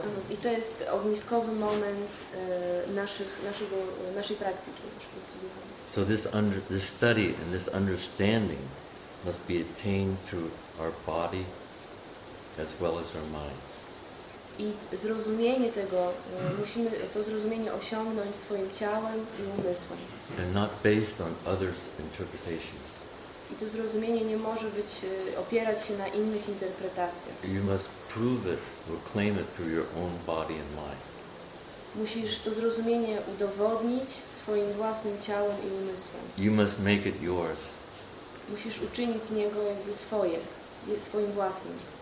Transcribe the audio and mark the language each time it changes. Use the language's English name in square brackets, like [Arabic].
[Polish] I to jest ogniskowy moment naszej praktyki, naszego studiowania. [English] So this study and this understanding must be attained through our body as well as our mind. [Polish] I zrozumienie tego, musimy to zrozumienie osiągnąć swoim ciałem i umysłem. [English] And not based on others' interpretations. [Polish] I to zrozumienie nie może opierać się na innych interpretacjach. [English] You must prove it or claim it through your own body and mind. [Polish] Musisz to zrozumienie udowodnić swoim własnym ciałem i umysłem. [English] You must make it yours. [Polish] Musisz uczynić z niego jakby swoim własnym.